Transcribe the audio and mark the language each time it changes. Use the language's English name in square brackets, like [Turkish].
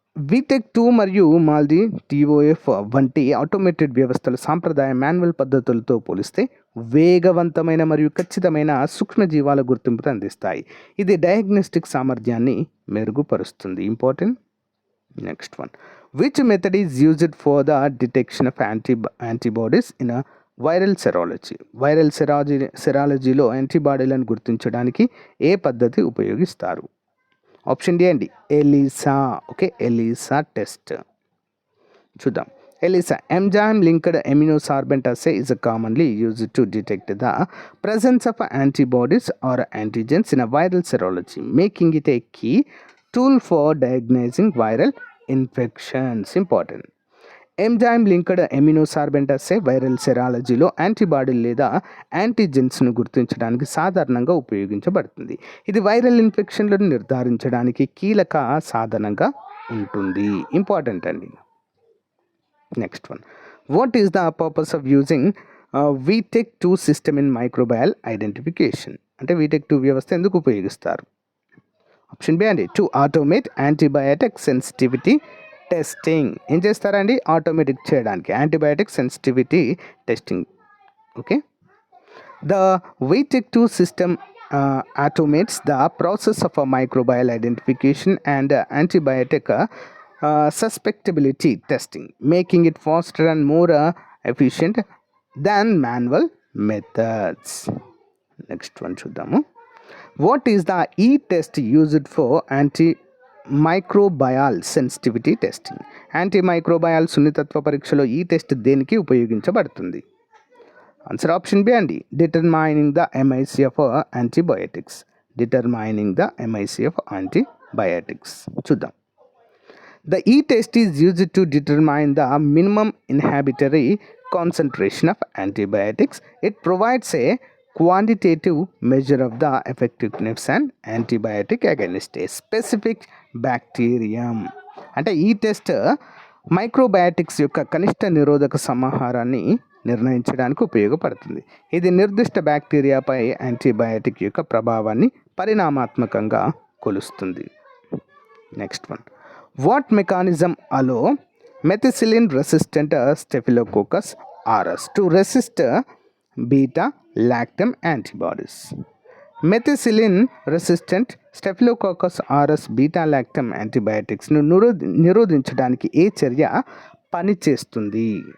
[Telugu] VTech2 మరియు MELDI TOF వంటి automated వ్యవస్థలు సాంప్రదాయ మాన్యువల్ పద్ధతులతో పోలిస్తే వేగవంతమైన మరియు ఖచ్చితమైన సూక్ష్మజీవాల గుర్తింపును అందిస్తాయి. ఇది డయాగ్నోస్టిక్ సామర్థ్యాన్ని మెరుగుపరుస్తుంది. [English] Important. Next one. Which method is used for the detection of antibodies in a viral serology? [Telugu] Viral సెరాలజీలో యాంటీబాడీలను గుర్తించడానికి ఏ పద్ధతి ఉపయోగిస్తారు? ఆప్షన్ డి అండి, ఎలిసా. ELISA test. చూద్దాం. [English] ELISA enzyme linked immunosorbent assay is commonly used to detect the presence of antibodies or antigens in a viral serology, making it a key tool for diagnosing viral infections. Important. [Telugu] Enzyme linked ఎమినోసార్బెంట్ assay viral సెరాలజీలో యాంటీబాడీలు లేదా యాంటీజెన్స్ను గుర్తించడానికి సాధారణంగా ఉపయోగించబడుతుంది. ఇది viral ఇన్ఫెక్షన్లను నిర్ధారించడానికి కీలక సాధనంగా ఉంటుంది. Important అండి. Next one. [English] What is the purpose of using VTech2 system in microbial identification? [Telugu] అంటే VTech2 వ్యవస్థ ఎందుకు ఉపయోగిస్తారు? ఆప్షన్ బి అండి, [English] To automate antibiotic sensitivity testing. [Telugu] ఏం చేస్తారండి? ఆటోమేటిక్ చేయడానికి antibiotic sensitivity testing. [English] Okay. The VTech2 system automates the process of a microbial identification and antibiotic susceptibility testing, making it faster and more efficient than manual methods. Next one [Telugu] చూద్దాము. [English] What is the e-test used for antimicrobial sensitivity testing? [Telugu] Antimicrobial సున్నితత్వ పరీక్షలో ఈ test దేనికి ఉపయోగించబడుతుంది? [English] Answer option B అండి, determining the MIC of antibiotics. [Telugu] చూద్దాం. [English] The e-test is used to determine the minimum inhibitory concentration of antibiotics. It provides a quantitative measure of the effectiveness and antibiotic against a specific bacterium. [Telugu] అంటే ఈ test మైక్రోబయాటిక్స్ యొక్క కనిష్ట నిరోధక సమాహారాన్ని నిర్ణయించడానికి ఉపయోగపడుతుంది. ఇది నిర్దిష్ట బ్యాక్టీరియాపై యాంటీబయాటిక్ యొక్క ప్రభావాన్ని పరిణామాత్మకంగా కొలుస్తుంది. [English] Next one, what mechanism allow methicillin resistant staphylococcus aureus to resist beta lactam antibodies. Methicillin resistant staphylococcus aureus beta lactam antibiotics [Telugu] ను నిరోధించడానికి ఏ చర్య పనిచేస్తుంది?